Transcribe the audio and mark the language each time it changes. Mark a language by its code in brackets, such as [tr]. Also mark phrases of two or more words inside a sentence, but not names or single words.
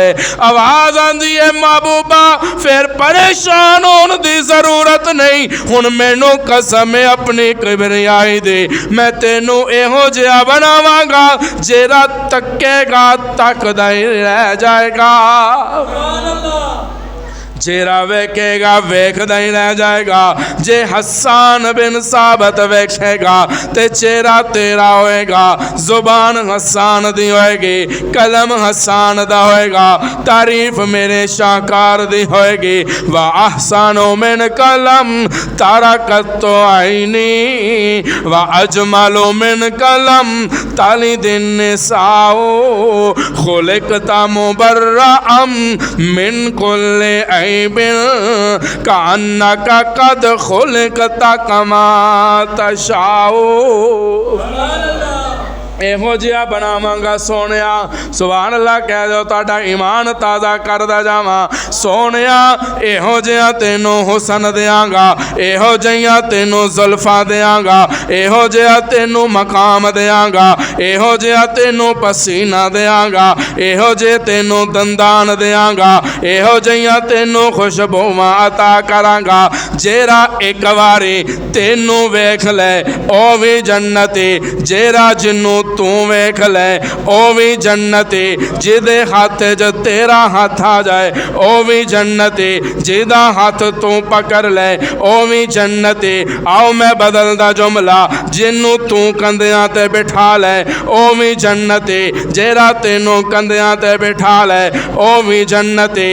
[pa] ਆਵਾਜ਼ ਆਂਦੀ ਹੈ ਮਹਿਬੂਬਾ [ur] پھر پریشان ہونے کی ضرورت نہیں, [pa] ਹੁਣ ਮੈਨੂੰ ਕਸਮ ਹੈ ਅਪਣੀ ਕਿਬਰਿਆਈ ਦੀ, ਮੈਂ ਤੈਨੂੰ ਇਹੋ ਜਿਹਾ ਬਣਾਵਾਂਗਾ ਜਿਹੜਾ ਤੱਕੇਗਾ ਤੱਕਦਾ ਹੀ ਰਹਿ ਜਾਏਗਾ, ਚਿਹਰਾ ਵੇਖੇਗਾ ਵੇਖਦਾ ਹੀ ਰਹਿ ਜਾਏਗਾ। ਜੇ ਹਸਨ ਬਿਨ ਸਾਬਿਤ ਵੇਖੇਗਾ ਤੇ ਚਿਹਰਾ ਤੇਰਾ ਹੋਏਗਾ। ਜ਼ੁਬਾਨ ਹਸਨ ਦੀ ਹੋਏਗੀ, ਕਲਮ ਹਸਨ ਦਾ ਹੋਏਗਾ, ਤਾਰੀਫ਼ ਮੇਰੇ ਸ਼ਾਹਕਾਰ ਦੀ ਹੋਏਗੀ। [ar] وأحسن منك لم تر قط عيني وأجمل منك لم تلد النساء خلقت مبرأ من كل عيب كأنك قد خلقت كما تشاء. [pa] ਇਹੋ ਜਿਹਾ ਬਣਾਵਾਂਗਾ ਸੋਹਣਿਆ। ਸੁਭਾਨ ਅੱਲਾਹ ਕਹਿ ਦਿਓ ਤੁਹਾਡਾ ਈਮਾਨ ਤਾਜ਼ਾ ਕਰਦਾ ਜਾਵਾਂ। ਸੋਹਣਿਆ ਇਹੋ ਜਿਹਾ ਤੈਨੂੰ ਹੁਸਨ ਦਿਆਂਗਾ, ਇਹੋ ਜਿਹੀਆਂ ਤੈਨੂੰ ਜ਼ੁਲਫਾਂ ਦਿਆਂਗਾ, ਇਹੋ ਜਿਹਾ ਤੈਨੂੰ ਮਕਾਮ ਦਿਆਂਗਾ, ਇਹੋ ਜਿਹਾ ਤੈਨੂੰ ਪਸੀਨਾ ਦਿਆਂਗਾ, ਇਹੋ ਜਿਹੇ ਤੈਨੂੰ ਦੰਦਾਨ ਦਿਆਂਗਾ, ਇਹੋ ਜਿਹੀਆਂ ਤੈਨੂੰ ਖੁਸ਼ਬੂਆਂ ਅਤਾ ਕਰਾਂਗਾ। ਜਿਹੜਾ ਇੱਕ ਵਾਰੀ ਤੈਨੂੰ ਵੇਖ ਲੈ ਉਹ ਵੀ ਜੰਨਤੀ, ਜਿਹੜਾ ਜਿਹਨੂੰ ਤੂੰ ਵੇਖ ਲੈ ਓ ਭੀ ਜੰਨਤੀ, ਜਿਦੇ ਹੱਥ ਚ ਤੇਰਾ ਹੱਥ ਆ ਜਾਏ ਓ ਭੀ ਜੰਨਤੀ, ਜਿਦਾ ਹੱਥ ਤੂੰ ਪਕੜ ਲੈ ਓ ਭੀ ਜੰਨਤੀ। ਆਓ ਮੈਂ ਬਦਲਦਾ ਜੁਮਲਾ, ਜਿਨ੍ਹੂੰ ਤੂੰ ਕੰਧਿਆਂ ਤੇ ਬਿਠਾ ਲੈ ਓ ਭੀ ਜੰਨਤੀ, ਜਿਹੜਾ ਤੈਨੂੰ ਕੰਧਿਆਂ ਤੇ ਬਿਠਾ ਲੈ ਓ ਭੀ ਜੰਨਤੀ।